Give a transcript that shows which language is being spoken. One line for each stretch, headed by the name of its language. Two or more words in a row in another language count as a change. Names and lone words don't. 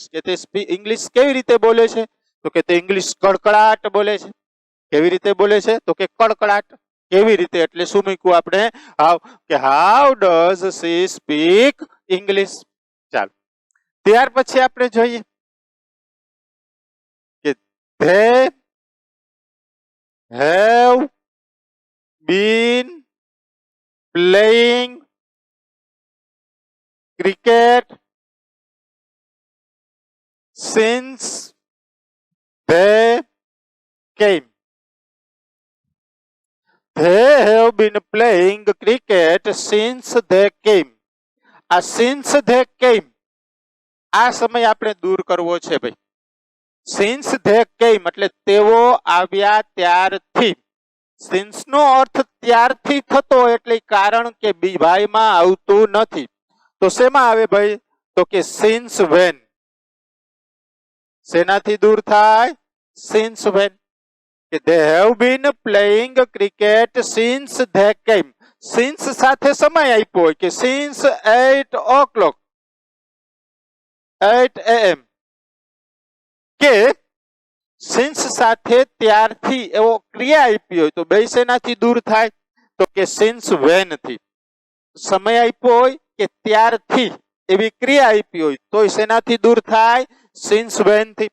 Gujarati: કે તે ઇંગ્લિશ કેવી રીતે બોલે છે? તો કે તે ઇંગ્લિશ કડકડાટ બોલે છે. કેવી રીતે બોલે છે? તો કે કડકડાટ. કેવી રીતે એટલે શું મૂક્યું આપણે? હાઉ.
English: કે how does she speak English?
Gujarati: ચાલો ત્યાર પછી આપણે જોઈએ કે
English: they have been playing cricket since they came. They have been playing cricket since they came.
Gujarati: આ
English: since they came
Gujarati: આ સમય આપણે દૂર કરવો છે ભાઈ.
English: since they came
Gujarati: એટલે તેઓ આવ્યા ત્યારથી. since નો અર્થ ત્યારથી થતો એટલે કારણ કે ભાઈમાં આવતું નથી. તો શેમાં આવે ભાઈ? તો કે
English: since when.
Gujarati: શેનાથી દૂર થાય?
English: since when. કે they have been playing cricket since they came.
Gujarati: since સાથે સમય આપ્યો હોય કે
English: since 8 o'clock 8 am,
Gujarati: કે સિન્સ સાથે ત્યારથી એવો ક્રિયા આપી હોય તો બે શેનાથી દૂર થાય? તો કે
English: since when
Gujarati: થી. સમય આપ્યો હોય કે ત્યારથી એવી ક્રિયા આપી હોય તો શેનાથી દૂર થાય?
English: since when
Gujarati: થી.